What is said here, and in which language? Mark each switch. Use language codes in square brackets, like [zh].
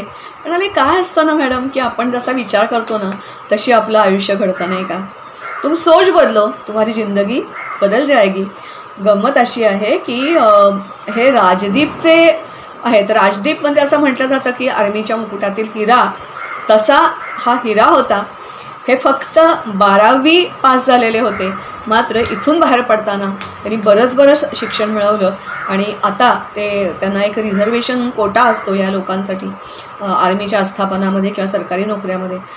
[mr] म्हणाले काय असतं ना मॅडम की आपण जसा विचार करतो ना तशी आपलं आयुष्य घडतं नाही का. [hi] तुम सोच बदलो तुम्हारी जिंदगी बदल जाएगी. [mr] गंमत अशी आहे की हे राजदीपचे आहेत. राजदीप म्हणजे असं म्हटलं जातं की आर्मीच्या मुकुटातील हिरा, तसा हा हिरा होता. हे फक्त 12वी पास झालेले होते, मात्र इथून बाहेर पडताना त्यांनी बरंच शिक्षण मिळवलं आणि आता त्यांना एक रिझर्वेशन कोटा असतो या लोकांसाठी आर्मीच्या आस्थापनामध्ये किंवा सरकारी नोकऱ्यामध्ये.